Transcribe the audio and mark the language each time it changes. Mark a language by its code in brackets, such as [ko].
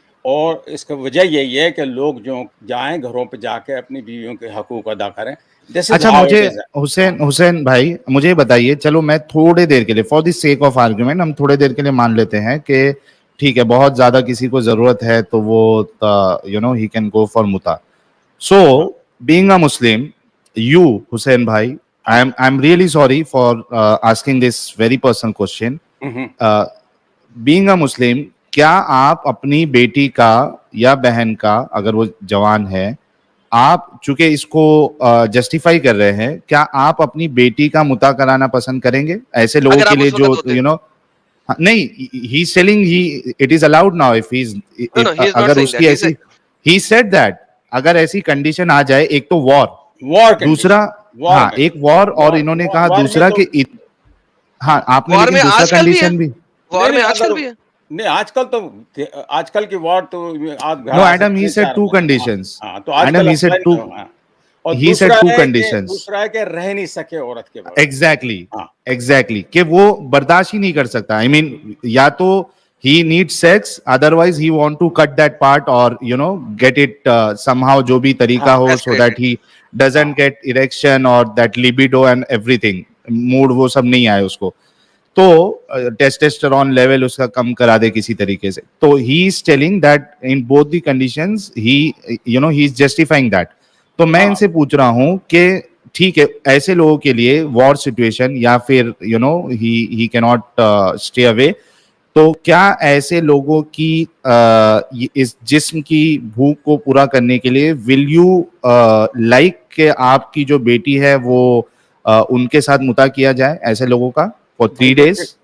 [ur] اور اس کا وجہ یہی ہے کہ لوگ جو جائیں گھروں پہ جا کے اپنی بیویوں کے حقوق ادا کریں. اچھا مجھے حسین بھائی مجھے بتائیے, چلو میں تھوڑے دیر کے لیے [en] for the sake of argument [ur] ہم تھوڑے دیر کے لیے مان لیتے ہیں کہ ٹھیک ہے بہت زیادہ کسی کو ضرورت ہے تو وہ [en] ہی can go for [ur] متا. [en] So being a Muslim, you Hussain بھائی, I'm really sorry for asking this very personal question. Being a Muslim, [ur] کیا آپ اپنی بیٹی کا یا بہن کا, اگر وہ جوان ہے, آپ چونکہ اس کو جسٹیفائی کر رہے ہیں, کیا آپ اپنی بیٹی کا متا کرانا پسند کریں گے ایسے لوگوں کے لیے جو نہیں, [en] he is telling it is allowed now if he [ur] اگر اس کی ایسی [en] he said that [ur] اگر ایسی کنڈیشن آ جائے, ایک تو وار, دوسرا ہاں ایک وار, اور انہوں نے کہا دوسرا کہ ہاں آپ نے لیکن دوسرا کنڈیشن بھی وار میں آج کل بھی ہے. نہیں آج کل کی وار تو [en] No Adam he said 2 conditions. Adam he said 2, he said 2 conditions. [ur] دوسرا ہے کہ رہ نہیں سکے عورت کے بعد. ایگزیکٹلی کہ وہ برداشت ہی نہیں کر سکتا. [en] I mean [ur] یا تو [en] he needs sex, otherwise he want to cut that part or get it somehow [ur] جو بھی طریقہ ہو, [en] so that he doesn't get erection or that libido and everything, mood [ur] وہ سب نہیں آئے اس کو, تو ٹیسٹسٹرون لیول اس کا کم کرا دے کسی طریقے سے. [en] تو he is telling that in both the conditions he is justifying that. [ur] تو میں ان سے پوچھ رہا ہوں کہ ٹھیک ہے ایسے لوگوں کے لیے وار سچویشن یا پھر [en] he cannot stay away, [ur] تو کیا ایسے لوگوں کی اس جسم کی بھوک کو پورا کرنے کے لیے [en] will you like [ur] کہ آپ کی جو بیٹی ہے وہ ان کے ساتھ متا کیا جائے ایسے لوگوں کا [en] For 3 days؟